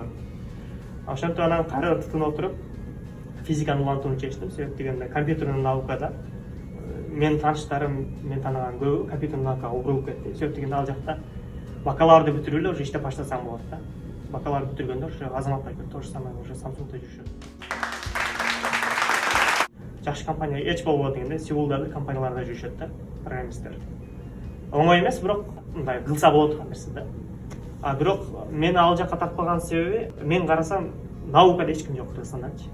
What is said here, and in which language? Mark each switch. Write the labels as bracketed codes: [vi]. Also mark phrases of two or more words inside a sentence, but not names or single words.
[ky] Ошентип анан кайрадан тытынып отуруп, физиканы улантууну чечтим. Себеп дегенде компьютерный наукада мен тааныштарым, мен тааныган көбү компьютерный наукага урулуп кетти. Себеп дегенде ал жакта бакалаврды бүтүрүп эле уже иштеп баштасаң болот да. Бакалавр бүтүргөндө уже Азамат байкем [ru] тоже самое уже [ky] Samsung'да жүрүшөт. Жакшы компания эч болбойт дегенде Сеулдагы компанияларда жүрүшөт да, программисттер. Оңой эмес, бирок мындай кылса болот турган нерсе да. Бирок мени ал жакка тартпаган себеби, мен карасам наукада эч ким жок Кыргызстандачы.